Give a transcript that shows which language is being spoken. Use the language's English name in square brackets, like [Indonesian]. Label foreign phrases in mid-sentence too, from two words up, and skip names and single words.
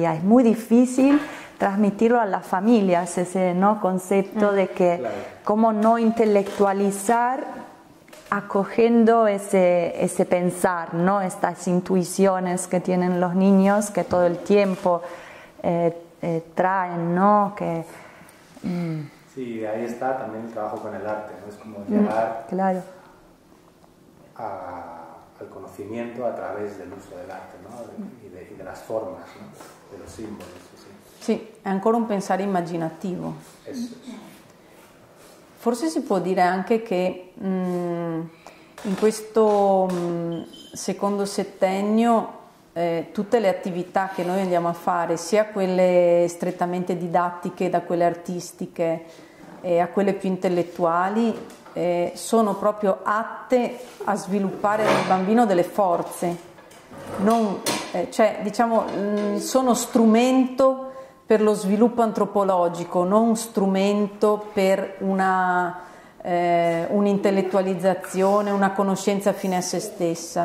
[Spanish] Es muy difícil transmitirlo a las familias, ese, ¿no?, concepto de que cómo no intelectualizar acogiendo ese pensar, ¿no?, estas intuiciones que tienen los niños que todo el tiempo traen, ¿no? Sí, ahí está también el trabajo con el arte, ¿no? Es como llegar al conocimiento a través del uso del arte, ¿no? y de las formas, ¿no?, de los símbolos. [Italian] Sì, è ancora un pensare immaginativo. Forse si può dire anche che in questo secondo settennio tutte le attività che noi andiamo a fare, sia quelle strettamente didattiche da quelle artistiche a quelle più intellettuali, sono proprio atte a sviluppare nel bambino delle forze, cioè diciamo sono strumento per lo sviluppo antropologico, non strumento per un'intellettualizzazione, una conoscenza fine a se stessa.